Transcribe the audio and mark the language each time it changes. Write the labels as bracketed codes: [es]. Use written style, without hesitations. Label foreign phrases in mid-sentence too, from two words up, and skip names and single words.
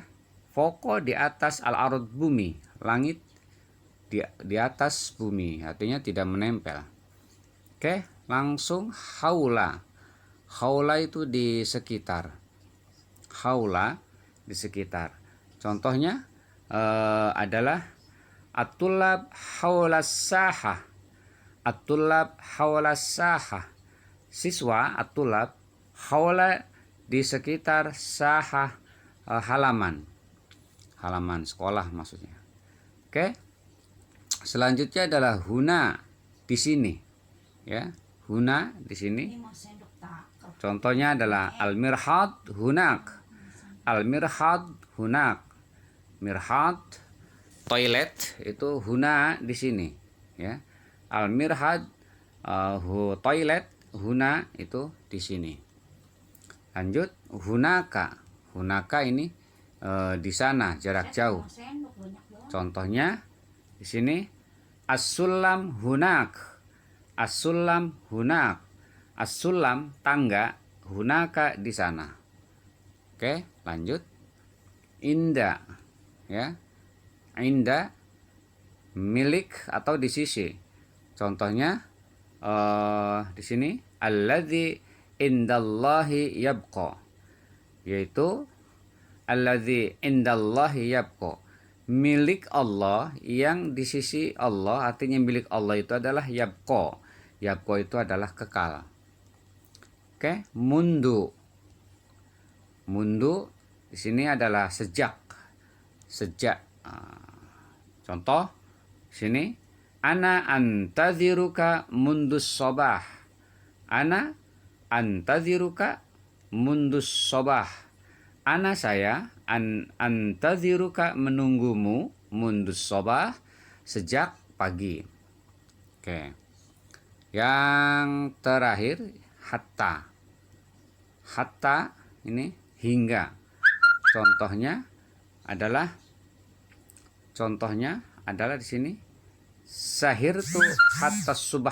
[id] Fauqo di atas, al-ard bumi. Langit di atas bumi, artinya tidak menempel. Oke, langsung haula. Haula itu di sekitar. Haula di sekitar. Contohnya adalah [ar] الطلاب حول الساحة. الطلاب حول الساحة. [id] Siswa [ar] الطلاب حول [id] di sekitar sahah, halaman. Halaman sekolah maksudnya. Oke. Selanjutnya adalah huna, di sini. Ya, huna di sini. Contohnya adalah [ar] المرحاض هناك. المرحاض هناك. [id] Mirhad toilet itu huna di sini, ya. Al-mirhad toilet huna itu di sini. Lanjut hunaka. Hunaka ini di sana, jarak jauh. Contohnya di sini [ar] السلم هناك. السلم هناك. [id] As-sulam tangga, hunaka di sana. Oke, lanjut. Inda, ya. Inda milik atau di sisi. Contohnya di sini [ar] الذي عند الله يبقى, [id] yaitu [ar] الذي عند الله يبقى, [id] milik Allah yang di sisi Allah. Artinya milik Allah itu adalah yabqa. Yabqa itu adalah kekal. Oke, mundu. Mundu di sini adalah sejak. Sejak. Contoh sini [ar] أنا أنتظرك منذ الصباح. أنا أنتظرك منذ الصباح. [id] Ana saya antaziruka menunggumu [ar] منذ الصباح [id] sejak pagi. Oke. Yang terakhir hatta. Hatta ini hingga. Contohnya adalah di sini [ar] سهرت حتى الصباح.